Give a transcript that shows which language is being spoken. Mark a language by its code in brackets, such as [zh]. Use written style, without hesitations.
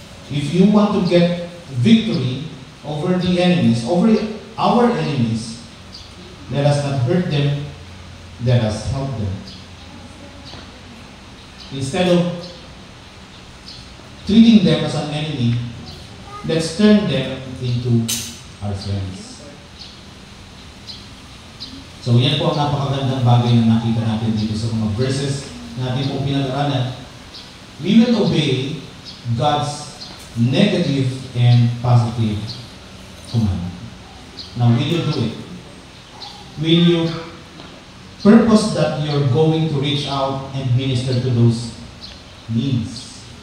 [en] If you want to get victory over the enemies, over our enemies, let us not hurt them, let us help them. Instead of treating them as an enemy, let's turn them into our friends. [tl] So yan po ang napakagandang bagay na nakita natin dito sa mga verses na natin po pinag-aralan. [en] We will obey God's negative and positive command. Now, will you do it? Will you purpose that you're going to reach out and minister to those needs?